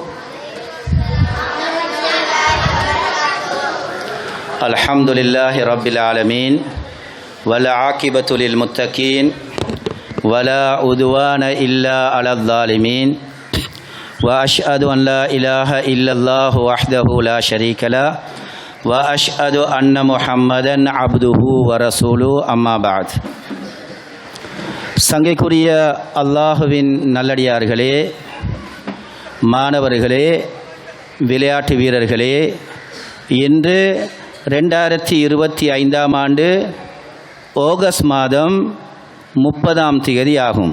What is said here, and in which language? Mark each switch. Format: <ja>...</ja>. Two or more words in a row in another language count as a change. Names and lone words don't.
<ar>الحمد لله رب العالمين والعاقبة للمتقين ولا عدوان إلا على الظالمين وأشهد أن لا إله إلا الله وحده لا شريك له وأشهد أن محمدا عبده ورسوله أما بعد.</ar> <ta>சங்கைக்குரிய அல்லாஹுவின் நல்லடியார்களே, மாணவர்களே, விளையாட்டு வீரர்களே, இன்று 2025 ஆண்டு ஆகஸ்ட் மாதம் 30 ஆகும்.</ta>